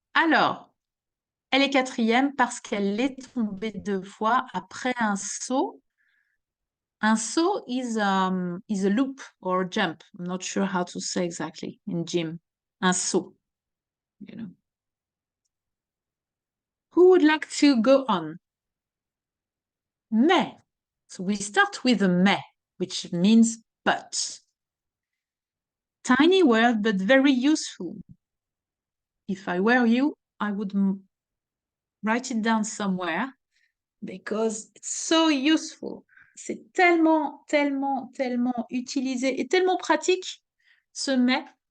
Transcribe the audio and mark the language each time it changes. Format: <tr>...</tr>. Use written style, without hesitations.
<fr>Alors, elle est quatrième parce qu'elle est tombée 2 fois après un saut.</fr> <en>Un saut is a loop or a jump. I'm not sure how to say exactly in gym. Un saut, you know. Who would like to go on? Mais. So we start with a mais, which means but. Tiny word, but very useful. If I were you, I would write it down somewhere because it's so useful.</en> <fr>C'est tellement, tellement, tellement utilisé et tellement pratique, ce mais.</fr>